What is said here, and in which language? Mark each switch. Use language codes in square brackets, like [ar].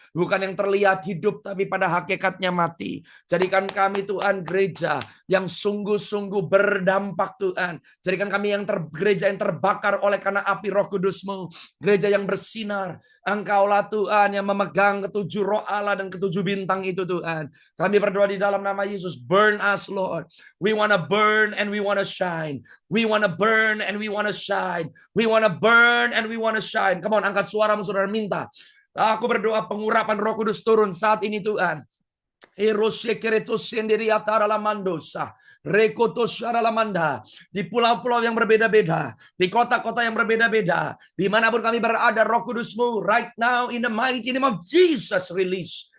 [id] Bukan yang terlihat hidup, tapi pada hakikatnya mati. Jadikan kami Tuhan gereja yang sungguh-sungguh berdampak Tuhan. Jadikan kami yang gereja yang terbakar oleh karena api Roh Kudus-Mu. Gereja yang bersinar. Engkaulah Tuhan yang memegang ketujuh roh Allah dan ketujuh bintang itu Tuhan. Kami berdoa di dalam nama Yesus. [en] Burn us, Lord. We want to burn and we want to shine. We want to burn and we want to shine. We want to burn and we want to shine. Come on, [id] angkat suaramu saudara, minta. Aku berdoa pengurapan Roh Kudus turun saat ini Tuhan. Erose kereto sendiri atara la mandosa. Rekoto syara la manda. Di pulau-pulau yang berbeda-beda. Di kota-kota yang berbeda-beda. Dimanapun kami berada, Roh Kudus-Mu. [en] Right now in the mighty name of Jesus. Release.